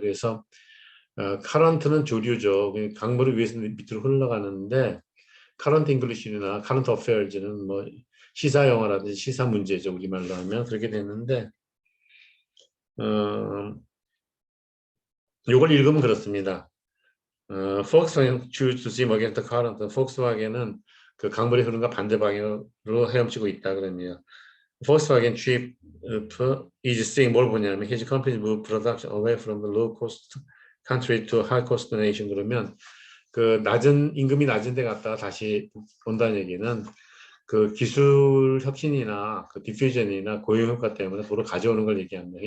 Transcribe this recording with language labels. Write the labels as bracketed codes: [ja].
[ko] 그래서 카런트는 조류죠. 강물을 위에서 밑으로 흘러가는데 카런트 잉글리시나 카런트 어페어즈는 뭐 시사 영화라든지 시사 문제죠. 우리말로 하면 그렇게 되는데 이걸 읽으면 그렇습니다. [en] Volkswagen choose to swim against the current. [ko] 폭스바겐은 그 강물의 흐름과 반대 방향으로 헤엄치고 있다 그러네요. [en] Volkswagen chief is seeing [ko] 뭘 보냐면 [en] his company move production away from the low cost country to high cost nation [ko] 그러면 그 낮은 임금이 낮은 데 갔다가 다시 온다는 얘기는 그 기술 혁신이나 그 디퓨전이나 고용 효과 때문에 도로 가져오는 걸 얘기합니다.